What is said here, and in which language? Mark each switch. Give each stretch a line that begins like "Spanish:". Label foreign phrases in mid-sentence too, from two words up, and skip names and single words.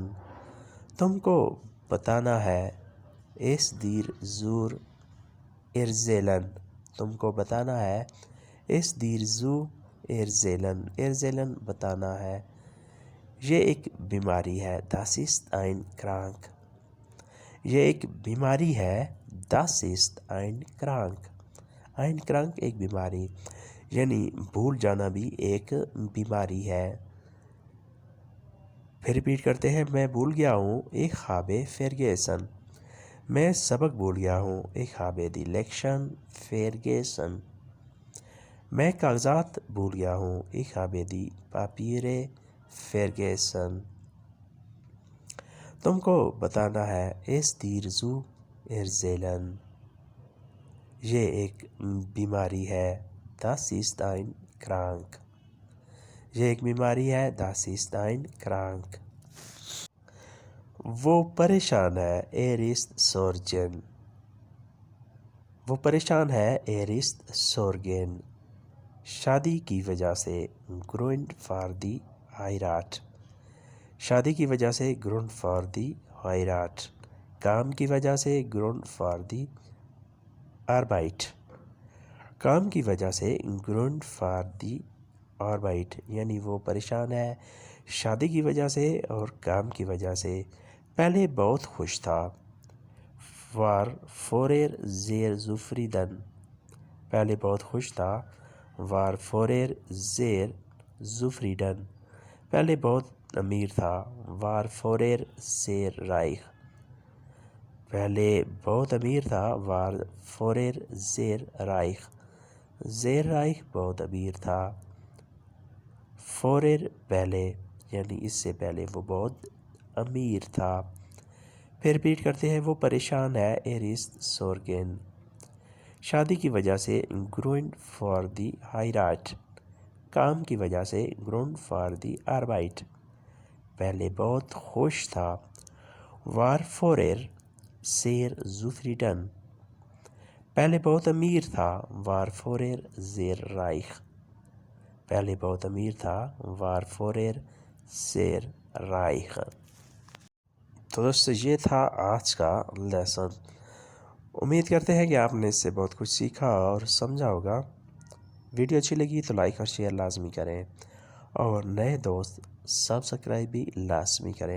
Urdu: تم کو بتانا ہے
German: es dir zu erzählen۔
Urdu: تم کو بتانا ہے
German: es dir zu erzählen۔
Urdu: erzählen بتانا ہے۔ یہ ایک بیماری ہے
German: das ist ein Krank۔
Urdu: یہ ایک بیماری ہے
German: das ist ein Krank۔ ein Krank
Urdu: ایک بیماری، یعنی بھول جانا بھی ایک بیماری ہے۔ پھر ریپیٹ کرتے ہیں۔ میں بھول گیا ہوں
German: ich habe vergessen۔
Urdu: میں سبق بھول گیا ہوں
German: ich habe die Lektion vergessen۔
Urdu: میں کاغذات بھول گیا ہوں
German: ich habe die Papiere vergessen۔
Urdu: تم کو بتانا ہے
German: es dir zu erzählen۔
Urdu: یہ ایک بیماری ہے
German: das ist ein Krank۔
Urdu: یہ ایک بیماری ہے
German: das ist ein Krank۔
Urdu: وہ پریشان ہے
German: er ist sorgen۔
Urdu: وہ پریشان ہے
German: er ist sorgen۔
Urdu: شادی کی وجہ سے
German: Grund für die Heirat۔
Urdu: شادی کی وجہ سے
German: Grund für die Heirat۔
Urdu: کام کی وجہ سے
German: Grund für die Arbeit۔
Urdu: کام کی وجہ سے
German: Grund für die Arbeit،
Urdu: یعنی وہ پریشان ہے شادی کی وجہ سے اور کام کی وجہ سے۔ پہلے بہت خوش تھا
German: war vorher sehr zufrieden۔
Urdu: پہلے بہت خوش تھا
German: war vorher sehr zufrieden۔
Urdu: پہلے بہت امیر تھا
German: war vorher sehr reich۔
Urdu: پہلے بہت امیر تھا
German: war vorher sehr reich۔ sehr reich
Urdu: بہت امیر تھا۔ vorher پہلے، یعنی اس سے پہلے وہ بہت امیر تھا۔ پھر ریپیٹ کرتے ہیں۔ وہ پریشان ہے
German: er ist sorgen۔
Urdu: شادی کی وجہ سے
German: Grund für die Heirat۔
Urdu: کام کی وجہ سے
German: Grund für die Arbeit۔
Urdu: پہلے بہت خوش تھا.
German: war vorher sehr zufrieden.
Urdu: پہلے بہت امیر تھا.
German: war vorher sehr reich.
Urdu: پہلے بہت امیر تھا.
German: war vorher sehr reich.
Urdu: تو دوستو یہ تھا آج کا لیسن. امید کرتے ہیں کہ آپ نے اس سے بہت کچھ سیکھا اور سمجھا ہوگا. ویڈیو اچھی لگی تو لائک اور شیئر لازمی کریں اور نئے دوست سبسکرائب بھی لازمی کریں.